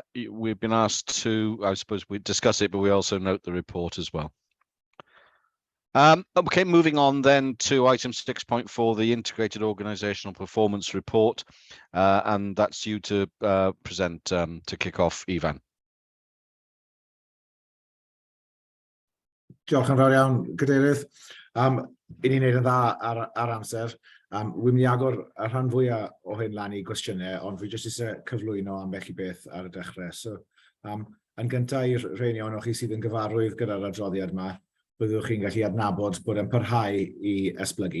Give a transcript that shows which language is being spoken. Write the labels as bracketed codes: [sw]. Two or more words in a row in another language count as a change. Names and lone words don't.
[en] We've been asked to, I suppose we discuss it, but we also note the report as well. Okay, moving on then to item 6.4, the Integrated Organisational Performance Report, and that's you to present to kick off, Ifan. [cy] Diolch yn fawr iawn, Cadeirydd. I ni'n neud yn dda ar amser. Wy'n mynd i agor y rhan fwyaf o hyn lan I gwestiynau, ond fi jyst eisiau cyflwyno ambell I beth ar y dechrau. So, yn gyntaf i'r rheini o'n chi sydd yn gyfarwydd gyda'r adroddiad yma, byddwch chi'n gallu adnabod bod e'n parhau I esblygu.